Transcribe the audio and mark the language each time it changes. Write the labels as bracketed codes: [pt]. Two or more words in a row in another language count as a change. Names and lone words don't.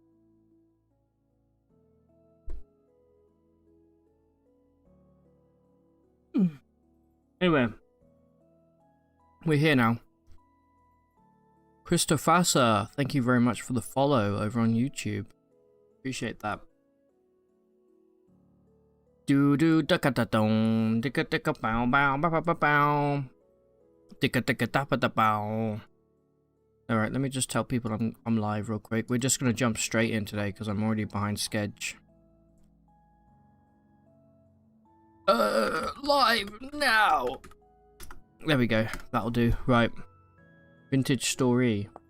[en] Anyway, we're here now. Christopher, thank you very much for the follow over on YouTube. Appreciate that. Do do da da dong, dicka dicka bow bow bow bow bow, dicka dicka da da bow. All right, let me just tell people I'm live real quick. We're just gonna jump straight in today because I'm already behind schedule. Live now. There we go. That'll do. Right. Vintage story.